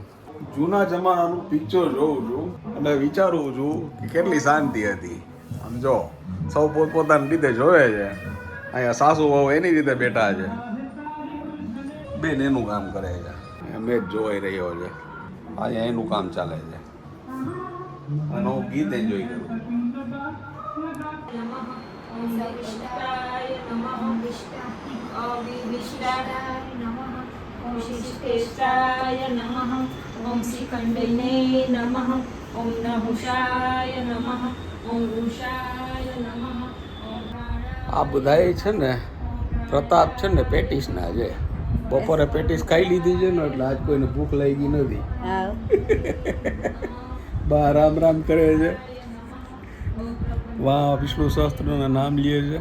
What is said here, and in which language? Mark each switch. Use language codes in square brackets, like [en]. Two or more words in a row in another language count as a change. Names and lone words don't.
[gu] જૂના જમાનાનું પિક્ચર જોઉં છું અને વિચારું છું કે કેટલી શાંતિ હતી. આમ જો સૌ પોતપોતાની રીતે જોવે છે. અહીંયા સાસુ વહુ એની રીતે બેઠા છે, બેન એનું કામ કરે છે, મેચ જોવાઈ રહ્યો છે, અહીંયા એનું કામ ચાલે છે અને હું ગીત એન્જોય કરું. [sa] शिष्टेष्टाय नमः ॐ श्रीकण्डिने नमः ॐ नहुषाय नमः ॐ रुषाय नमः [gu] આ બધાય છે ને પ્રતાપ છે ને પેટીસના છે. બપોરે પેટીસ ખાઈ લીધી છે ને એટલે આજ કોઈને ભૂખ લાગી નથી. હા બા રામ રામ કરે છે, વાહ વિષ્ણુ સહસ્ત્રના નામ લે છે.